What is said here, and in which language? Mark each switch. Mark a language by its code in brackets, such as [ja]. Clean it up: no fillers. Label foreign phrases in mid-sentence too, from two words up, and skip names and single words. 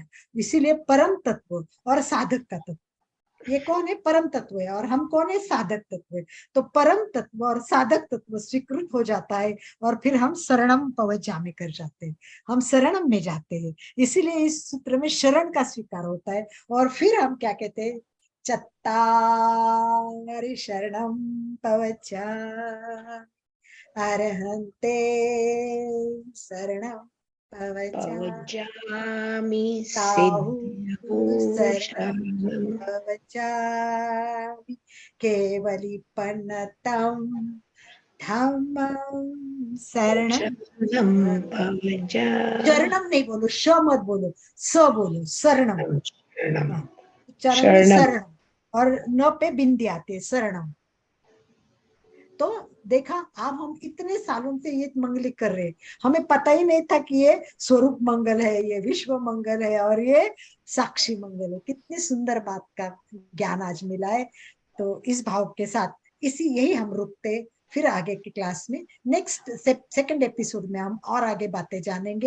[hi] इसीलिए परम तत्व और साधक का तत्व, ये कौन है? परम तत्व है, और हम कौन है? साधक तत्व है। तो परम तत्व और साधक तत्व स्वीकृत हो जाता है और फिर हम [pra] शरणम पवज्जामि [hi] कर जाते हैं, हम शरणम में जाते हैं। इसीलिए इस सूत्र में शरण का स्वीकार होता है। और फिर हम क्या कहते हैं? [pra] चत्तारि शरणं पवज्जामि अर्हन्ते शरणं पवज्जामि पवज्जामि साहु सिद्धौ शरणं शरणं पवज्जामि केवलिपन्नतं धम्मं शरणं पवज्जामि [hi] शरणम नहीं बोलो, श मत बोलो, स बोलो, शरणम। शरणं हाँ, उच्चारण में शरणं शरणम और न पे बिंदी आती है, शरणम। तो देखा, अब हम इतने सालों से ये मंगली कर रहे हैं, हमें पता ही नहीं था कि ये स्वरूप मंगल है, ये विश्व मंगल है और ये साक्षी मंगल है। कितनी सुंदर बात का ज्ञान आज मिला है। तो इस भाव के साथ यही हम रुकते, फिर आगे की क्लास में [en] next second episode [hi] में हम और आगे बातें जानेंगे।